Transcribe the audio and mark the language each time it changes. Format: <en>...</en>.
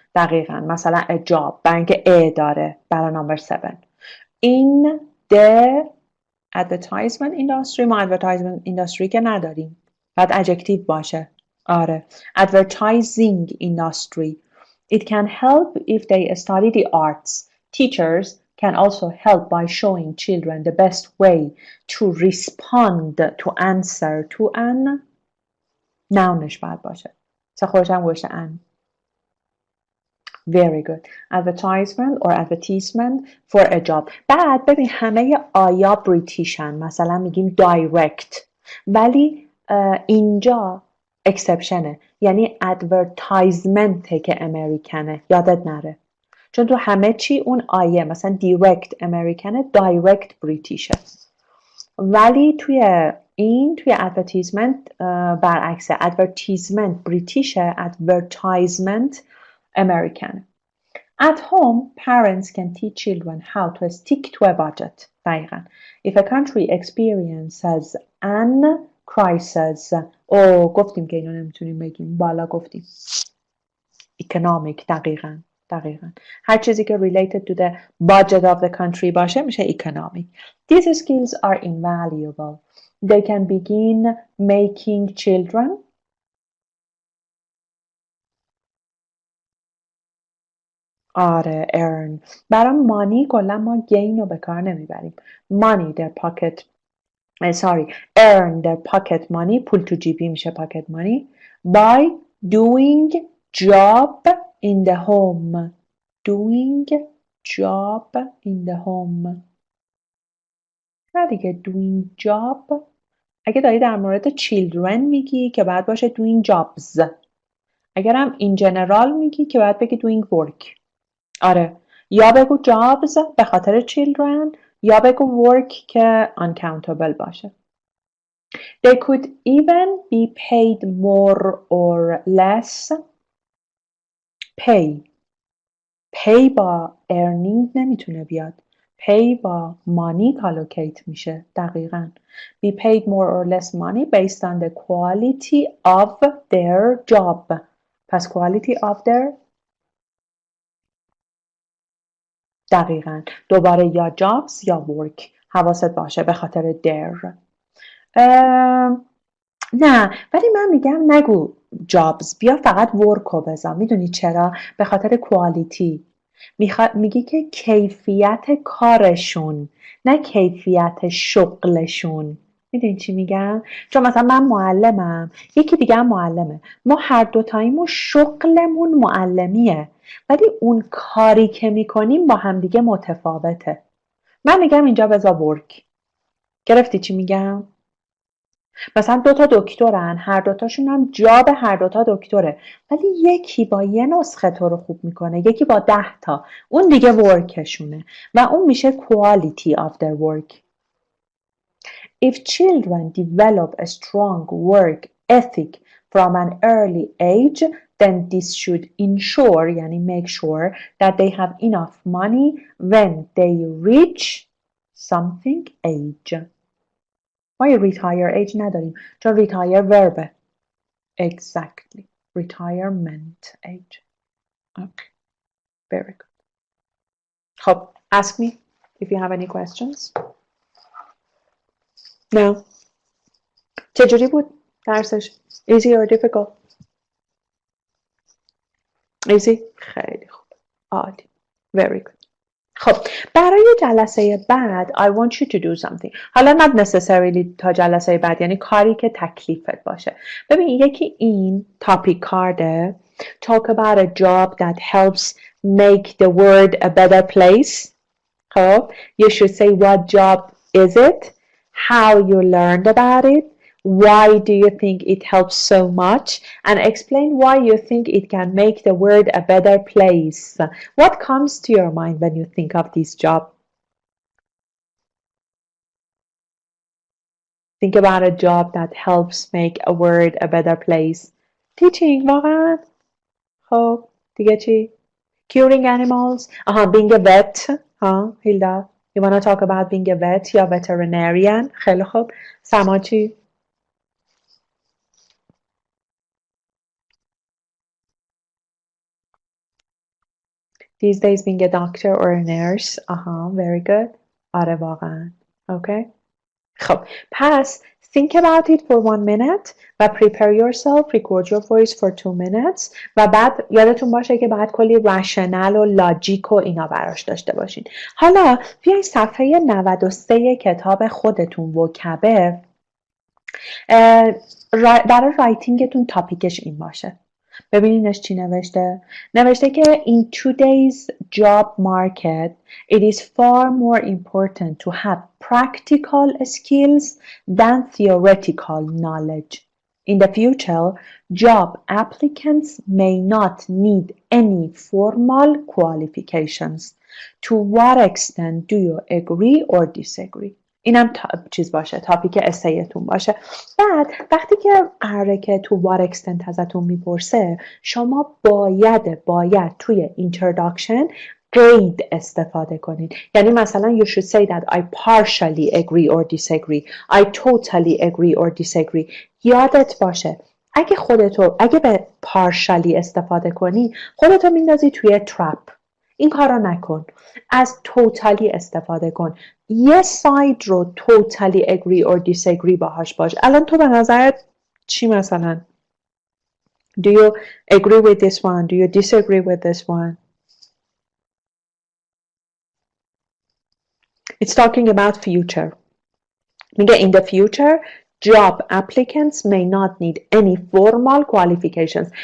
<fa>دقیقاً مثلا a job برای اینکه a داره برای number 7.</fa> <en>In the advertisement industry</en> <fa>ما advertisement industry که نداریم باید adjective باشه.</fa> <en>آره advertising industry. It can help if they study the arts. Teachers can also help by showing children the best way to respond to answer to an</en> <fa>nounش باید باشه. خودشم گوشه ان.</fa> <en>Very good. Advertisement or advertisement for a job.</en> <fa>بعد ببین همه آیا بریتیشن مثلا میگیم direct ولی اینجا exceptionه یعنی advertisement که امریکنه یادت نره چون تو همه چی اون آیه مثلا direct امریکنه direct بریتیشه ولی توی advertisement برعکسه advertisement بریتیشه advertisement American.</fa> <en>At home, parents can teach children how to stick to a budget.</en> <fa>دقیقاً.</fa> <en>If a country experiences an crisis</en> <fa>گفتیم که اینو نمیتونیم بگیم بالا گفتیم economic. دقیقاً هر چیزی که</fa> <en>related to the budget of the country باشه میشه economic. These skills are invaluable. They can begin making children آره earn.</en> <fa>برای مانی کلا ما gain رو به کار نمیبریم.</fa> <en>Money their pocket earn their pocket money</en> <fa>پول تو جیبی میشه</fa> <en>pocket money by doing job in the home. Doing job in the home.</en> <fa>نه دیگه doing job اگه داری در مورد children میگی که باید باشه doing jobs. اگرم in general میگی که باید بگی doing work. آره یا بگو jobs به خاطر children یا بگو work که uncountable باشه.</fa> <en>They could even be paid more or less.</en> <fa>pay با earning نمیتونه بیاد. pay با money collocate میشه. دقیقاً.</fa> <en>be paid more or less money based on the quality of their job.</en> <fa>پس quality of their دقیقاً. دوباره یا jobs یا work. حواست باشه به خاطر their. نه ولی من میگم نگو jobs بیا فقط work رو بذار. میدونی چرا؟ به خاطر quality. میگی که کیفیت کارشون نه کیفیت شغلشون. میدونی چی میگم؟ چون مثلا من معلمم یکی دیگه هم معلمه ما هر دوتاییمون شغلمون معلمیه ولی اون کاری که میکنیم با همدیگه متفاوته. من میگم اینجا بذار work. گرفتی چی میگم؟ مثلا 2 تا دکترن هر دوتاشون هم جاب هر 2 تا دکتره ولی یکی با یه نسخه تو رو خوب میکنه یکی با 10 تا اون دیگه ورکشونه و اون میشه quality of their work.</fa> <en>If children develop a strong work ethic from an early age then this should ensure یعنی make sure that they have enough money when they reach something age.</en> <fa>ما یه retire age نداریم چون retire verb.</fa> <en>Exactly. Retirement age. Okay. Very good. خب ask me if you have any questions. No.</en> <fa>چجوری بود درسش؟</fa> <en>Easy or difficult?</en> <fa>Easy? خیلی خوب. عالی.</fa> <en>Very good.</en> <fa>خب برای جلسه بعد</fa> <en>I want you to do something.</en> <fa>حالا not necessarily تا جلسه بعد یعنی کاری که تکلیفت باشه. ببین یکی این topic کارده</fa> <en>talk about a job that helps make the world a better place. خب you should say what job is it, how you learned about it, why do you think it helps so much, and explain why you think it can make the world a better place. What comes to your mind when you think of this job? Think about a job that helps make a world a better place.</en> <fa>Teaching واقعا؟ خب دیگه چی؟</fa> <en>Curing animals? Being a vet? Hilda? You want to talk about being a vet یا veterinarian?</en> <fa>خیلی خوب. سما چی؟</fa> <en>These days being a doctor or a nurse. Very good. آره واقعا. Okay.</en> <fa>خب پس</fa> <en>think about it for 1 minute</en> <fa>و</fa> <en>prepare yourself, record your voice for 2 minutes</en> <fa>و بعد یادتون باشه که بعد کلی rational و لاجیک و اینا براش داشته باشین. حالا بیاین صفحه 93 کتاب خودتون وکبه برای رایتینگتون تاپیکش این باشه. ببینینش چی نوشته؟ نوشته که</fa> <en>in today's job market it is far more important to have practical skills than theoretical knowledge. In the future, job applicants may not need any formal qualifications. To what extent do you agree or disagree?</en> <fa>اینم چیز باشه تاپیک اسیتون باشه. بعد وقتی که قراره که تو what extent ازتون میپرسه شما باید توی introduction قید استفاده کنید. یعنی مثلا</fa> <en>you should say that I partially agree or disagree, I totally agree or disagree.</en> <fa>یادت باشه اگه به partially استفاده کنی خودتو میندازی توی trap. این کارا نکن. از totally استفاده کن. یه ساید رو totally agree or disagree باهاش باش. الان تو به نظرت چی مثلا؟</fa> <en>Do you agree with this one? Do you disagree with this one? It's talking about future. میگه in the future job applicants may not need any formal qualifications.</en>